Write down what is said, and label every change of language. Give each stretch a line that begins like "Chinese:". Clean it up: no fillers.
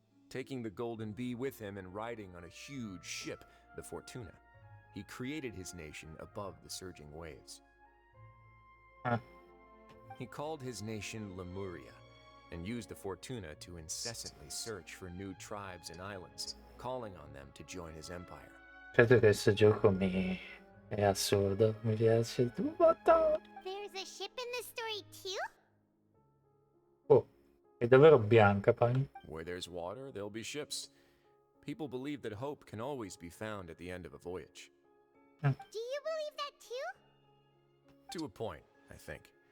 English: Taking the golden bee with him and riding on a huge ship, the Fortuna, he created his nation above the surging waves. He called his nation Lemuria and used the Fortuna to incessantly search for new tribes and islands, calling on them to join his empire.
Italian: Credo che questo gioco è assurdo, mi piace tutto.
English: There's a ship in this story too?
Italian: Oh, è davvero bianca poi.
English: Where there's water, there'll be ships. People believe that hope can always be found at the end of a voyage. Do you believe that too? To a point, I think.